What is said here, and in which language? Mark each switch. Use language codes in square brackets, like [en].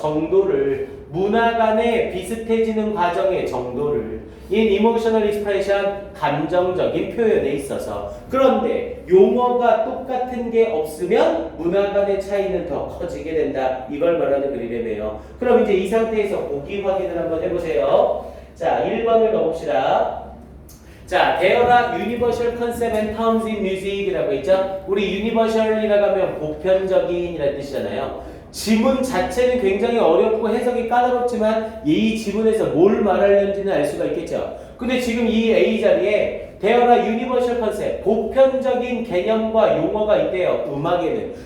[ko] 정도를, 문화 간의 비슷해지는 과정의 정도를 [en] in emotional expression, [ko] 감정적인 표현에 있어서. 그런데 용어가 똑같은 게 없으면 문화 간의 차이는 더 커지게 된다. 이걸 말하는 글이래요. 그럼 이제 이 상태에서 보기 확인을 한번 해보세요. 자, 1번을 가봅시다. [en] 자, there are universal concept and terms in music [ko] 이라고 있죠. 우리 universal이라고 하면 보편적인이라는 뜻이잖아요. 지문 자체는 굉장히 어렵고 해석이 까다롭지만 이 지문에서 뭘 말하려는지는 알 수가 있겠죠. 근데 지금 이 A 자리에 [en] there are universal concept, [ko] 보편적인 개념과 용어가 있대요. 음악에는.